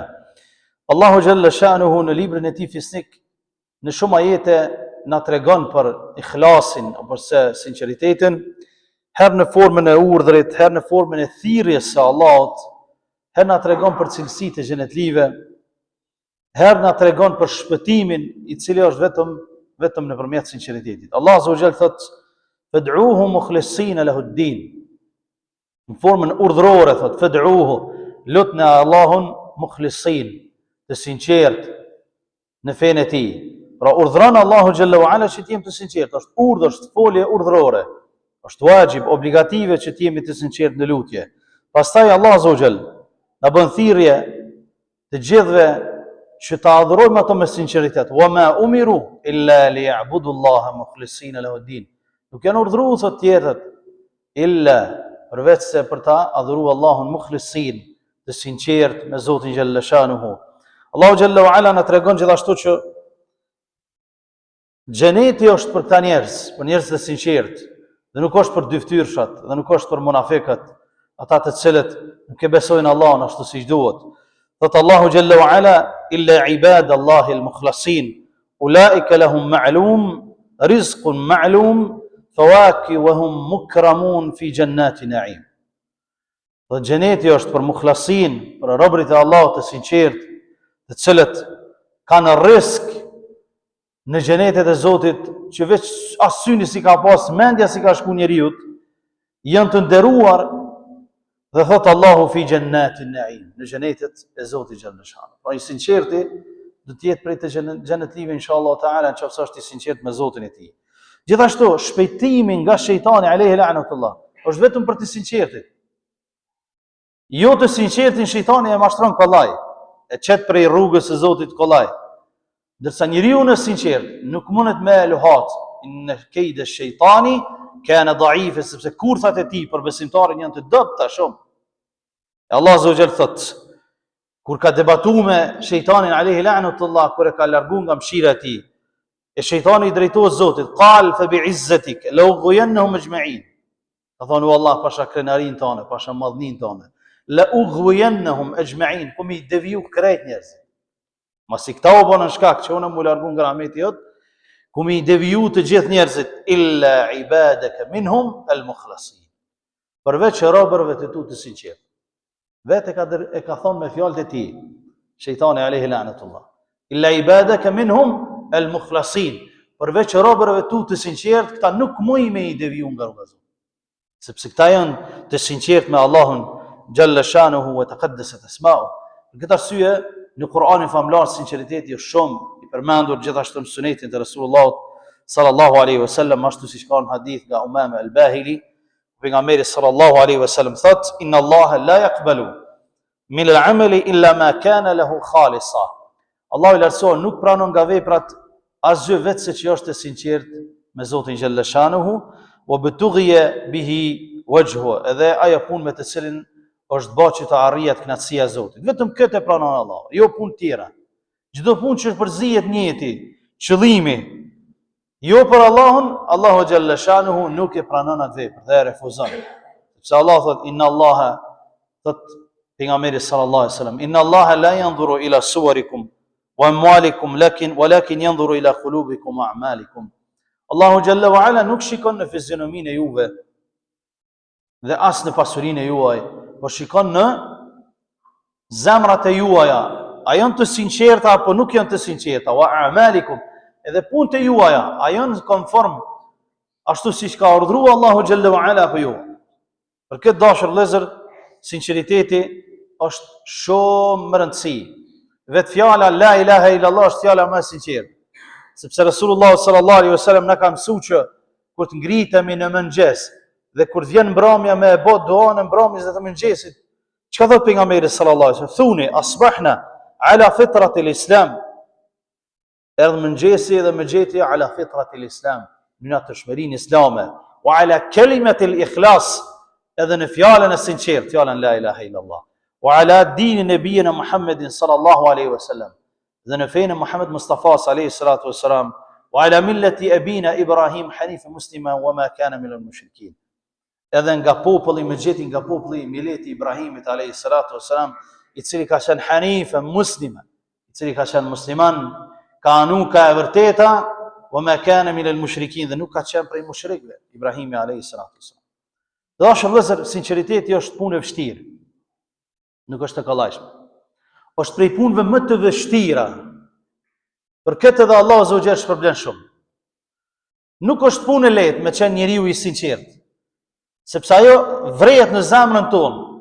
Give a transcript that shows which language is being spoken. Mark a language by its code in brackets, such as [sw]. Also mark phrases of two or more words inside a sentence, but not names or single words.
[sq] Allahu [ar] جل شأنه [sq] në librin e tij fisnik në shumë ajete na tregon për ikhlasin apo për sinqeritetin, herë në formën e urdhrit, herë në formën e thirrjes së Allahut, herë na tregon për cilësitë e xhenetlive, herë na tregon për shpëtimin i cili është vetëm nëpërmjet sinqeritetit. [ar] الله عز وجل thotë: فادعوه مخلصين له الدين. [sq] Në formën urdhërore thot: Fad'uhu, lutni Allahun mukhlisin, të sinqert në fenë e tij. Pra urdhron Allahu [ar] جل وعلا [sq] që të jemi të sinqert. Është urdhër, është folje urdhërore. Është wajib, obligative që të jemi të sinqert në lutje. Pastaj [ar] الله عز وجل [sq] na bën thirrje të gjithëve që ta adhurojmë ato me sinqeritet. [ar] وما أمروا إلا ليعبدوا الله مخلصين له الدين. [sq] Nuk janë urdhëruar thot tjetët, illa përveç se për ta adhuruar Allahun mukhlisin, të sinqert me Zotin [ar] جل شأنه. [sq] Allahu [ar] جل وعلا [sq] na tregon gjithashtu që xheneti është për ta njerëz, për njerëz të sinqert, dhe nuk është për dyftyrfshat, dhe nuk është për munafiqët, ata të cilët nuk e besojnë Allahun ashtu siç duhet. [ar] Thot Allahu جل وعلا إلا عباد الله المخلصين أولئك لهم معلوم رزق معلوم فواكه وهم مكرمون في جنات نعيم. [sq] Dhe xheneti është për mukhlasin, për robërit e Allahut të sinqert, të cilët kanë rrezik në xhenetet e Zotit, që veç as syni si ka pas, mendja si ka shku njeriu, janë të nderuar. Dhe thot Allahu [ar] في جنات نعيم, [sq] në xhenetet e Zotit [ar] جل جلاله. [sq] Pra i sinqerti do të jetë prej të xhenetlive [ar] إن شاء الله تعالى, [sq] nëse është i sinqert me Zotin e tij. Gjithashtu, shpejtimi nga shejtani [ar] عليه لعنة الله [sq] është vetëm për të sinqertit. Jo të sinqertin shejtani e mashtron kollaj, e çet prej rrugës së Zotit kollaj. Ndërsa njeriu në sinqert nuk mundet me luhat, [ar] إن كيد الشيطان كان ضعيفا, [sq] sepse kurthat e tij për besimtarin janë të dobta shumë. [ar] الله عز وجل [sq] thot, kur ka debatuar me shejtanin [ar] عليه لعنة الله, [sq] kur e ka larguar nga mëshira e tij, e shejtani i drejtohet Zotit, [ar] قال فبعزتك لأغوينهم أجمعين. [sq] Ka thonë: o Allah, pasha krenarin tonë, pasha madhnin tonë, [ar] لأغوينهم أجمعين, [sq] po mi deviju krejt njerëz. Masi këta u bën shkak që unë mu largu nga rahmeti jot, ku mi deviju të gjithë njerëzit, [ar] إلا عبادك منهم المخلصين. [sq] Përveç robërve të tu të sinqert. Vetë e ka thonë me fjalët e tij shejtani [ar] عليه لعنة الله. إلا عبادك منهم المخلصين, [sq] përveç robërve tu të sinqert, këta nuk muj me i deviju nga rruga e Zotit. Sepse këta janë të sinqert me Allahun [ar] جل شأنه وتقدست أسماؤه. [sq] Për këtë arsye në Kur'anin famlar sinqeriteti është shumë i përmendur, gjithashtu në sunetin të Resulullahut [ar] صلى الله عليه وسلم, [sq] ashtu siç ka në hadith nga Umama al-Bahili, pejgamberi [ar] صلى الله عليه وسلم [sq] thot: [ar] إن الله لا يقبل من العمل إلا ما كان له خالصا. [sq] Allahu i lartësuar nuk pranon nga veprat asgjë vetëse që është e sinqert me Zotin [ar] جل شأنه, وابتغي به وجهه, [sq] edhe ajo punë me të cilin është bërë që të arrihet kënaqësia e Zotit. Vetëm këtë e pranon Allah, jo punë tjera. Çdo punë që përzihet njëti, qëllimi jo për Allahun, Allahu [ar] جل شأنه [sq] nuk e pranon atë vepër dhe e refuzon. Sepse Allah thot: [ar] إن الله, [sq] thot pejgamberi [ar] صلى الله عليه وسلم, إن الله لا ينظر إلى صوركم وأموالكم ولكن ينظر إلى قلوبكم وأعمالكم. [sq] Allahu [ar] جل وعلا [sq] nuk shikon në fizionominë e juve, dhe as në pasurinë e juaj, por shikon në zemrat e juaja, a janë të sinqerta apo nuk janë të sinqerta, [ar] وأعمالكم, [sq] edhe punët e juaja, a janë konform ashtu siç ka urdhëruar Allahu [ar] جل وعلا [sq] apo jo. Për këtë dashur vëllezër, sinqeriteti është shumë më rëndësi. Vetë fjala [ar] لا إله إلا الله [sq] është fjala më e sinqertë. Sepse Rasulullah [ar] صلى الله عليه وسلم [sq] na ka mësuar që kur të ngritemi në mëngjes dhe kur të vjen mbrëmja me e bë duan e mbrëmjes dhe të mëngjesit, çka thot pejgamberi [ar] صلى الله عليه وسلم? Thuni أصبحنا على فطرة الإسلام. [sq] Erdhë mëngjesi dhe më gjeti [ar] على فطرة الإسلام, [sq] në natyrshmërinë islame, [ar] وعلى كلمة الإخلاص, [sq] edhe në fjalën e sinqertë, fjalën [ar] لا إله إلا الله, وعلى دين نبينا محمد صلى الله عليه وسلم, [sq] dhe në fenë Muhammed Mustafa [ar] عليه الصلاة والسلام, وعلى ملة أبينا إبراهيم حنيفا مسلما وما كان من المشركين. [sq] Edhe nga populli më gjeti nga populli i mileti Ibrahimit [ar] عليه الصلاة والسلام, [sq] i cili ka qenë [ar] حنيفا مسلما, [sq] i cili ka qenë musliman, ka anu ka e vërteta, [ar] وما كان من المشركين, [sq] dhe nuk ka qenë prej mushrikëve, Ibrahimi [ar] عليه الصلاة والسلام. [sq] Dashur vëllezër, sinqeriteti është punë e vështirë. Nuk është e kollajshme. Është prej punëve më të vështira. Për këtë edhe Allahu [ar] عز وجل [sq] shpërblen shumë. Nuk është punë e lehtë me qenë njeriu i sinqert, sepse ajo vrehet në zemrën tonë.